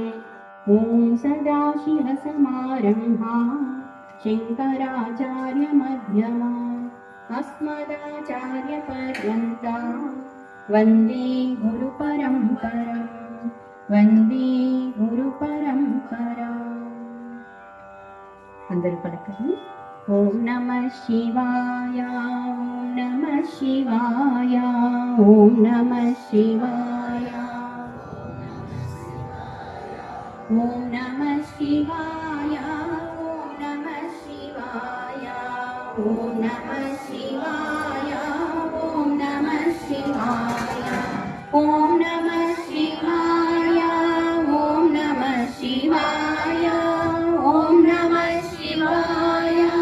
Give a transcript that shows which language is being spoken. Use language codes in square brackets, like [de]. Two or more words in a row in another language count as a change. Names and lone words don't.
[sa] ओम सदाशिवसमारम्भा शङ्कराचार्यमध्यमा अस्मदाचार्यपर्यन्ता वन्दे गुरुपरम्परा, वन्दे गुरुपरम्परा। [te] అందరూ పలకండి. [sa] ఓం నమః శివాయ ఓం నమః శివాయ ఓం నమః శివాయ ఓం నమః శివాయ ఓం నమః శివాయ ఓం నమః శివాయ ఓం నమః శివాయ ఓం నమః శివాయ ఓం నమః శివాయ ఓం నమః శివాయ